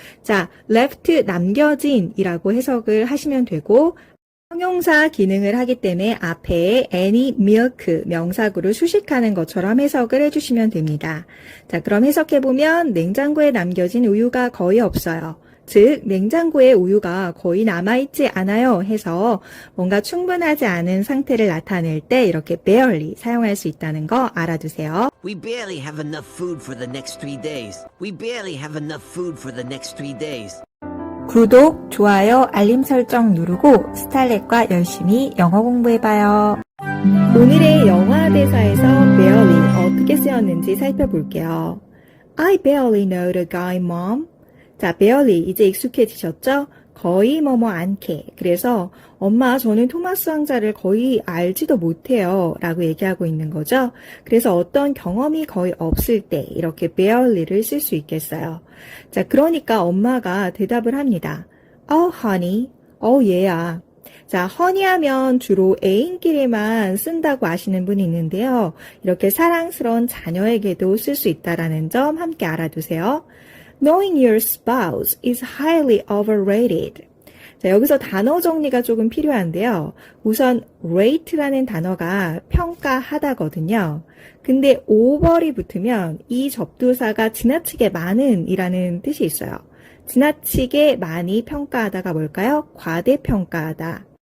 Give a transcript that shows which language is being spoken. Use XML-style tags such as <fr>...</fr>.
<ko>자, left 남겨진이라고 해석을 하시면 되고 형용사 기능을 하기 때문에 앞에 any milk 명사구를 수식하는 것처럼 해석을 해주시면 됩니다. 자, 그럼 해석해보면 냉장고에 남겨진 우유가 거의 없어요. 즉, 냉장고에 우유가 거의 남아있지 않아요 해서 뭔가 충분하지 않은 상태를 나타낼 때 이렇게 barely 사용할 수 있다는 거 알아두세요.</ko> <en>We barely have enough food for the next 3 days. We barely have enough food for the next 3 days.</en> <ko>구독, 좋아요, 알림 설정 누르고 스탈렛과 열심히 영어 공부해봐요. 오늘의 영화 대사에서 barely 어떻게 쓰였는지 살펴볼게요.</ko> <en>I barely know the guy, mom.</en> <ko>자, barely 이제 익숙해지셨죠? 거의 뭐뭐 않게. 그래서 엄마 저는 토마스 왕자를 거의 알지도 못해요 라고 얘기하고 있는 거죠. 그래서 어떤 경험이 거의 없을 때 이렇게 barely를 쓸 수 있겠어요. 자, 그러니까 엄마가 대답을 합니다.</ko> <en>Oh honey,</en> <ko>얘야. 자, honey 하면 주로 애인끼리만 쓴다고 아시는 분이 있는데요. 이렇게 사랑스러운 자녀에게도 쓸 수 있다는 점 함께 알아두세요.</ko> <en>Knowing your spouse is highly overrated.</en> <ko>자, 여기서 단어 정리가 조금 필요한데요. 우선 rate라는 단어가 평가하다거든요. 근데 over이 붙으면 이 접두사가 지나치게 많은 이라는 뜻이 있어요. 지나치게 많이 평가하다가 뭘까요? 과대평가하다.</ko>